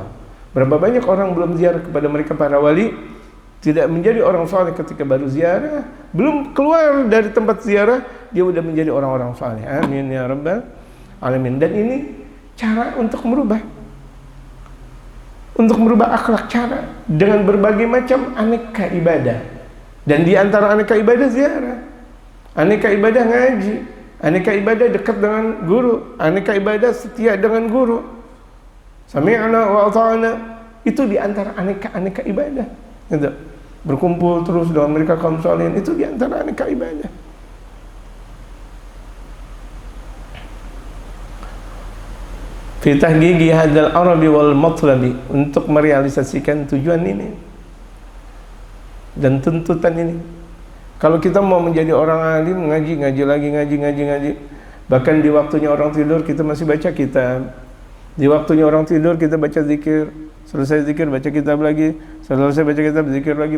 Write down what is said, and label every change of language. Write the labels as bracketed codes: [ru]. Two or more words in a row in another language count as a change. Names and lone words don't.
[id] Berapa banyak orang belum ziarah kepada mereka para wali, tidak menjadi orang saleh ketika baru ziarah, belum keluar dari tempat ziarah dia sudah menjadi orang-orang saleh. [ar] Amin ya rabbal alamin. [id] Dan ini cara untuk merubah akhlak, cara dengan berbagai macam aneka ibadah. Dan di antara aneka ibadah ziarah, aneka ibadah ngaji, aneka ibadah dekat dengan guru, aneka ibadah setia dengan guru. [ar] Sami'na wa ata'na, [id] itu di antara aneka ibadah. Gitu. Berkumpul terus dengan mereka kaum salihin, itu di antara aneka ibadah. [ar] Fi tahqiqi hadzal arabi wal matlabi, [id] untuk merealisasikan tujuan ini dan tuntutan ini. Kalau kita mau menjadi orang alim, ngaji lagi, bahkan di waktunya orang tidur kita masih baca kitab, di waktunya orang tidur kita baca zikir, selesai zikir baca kitab lagi, selesai baca kitab zikir lagi.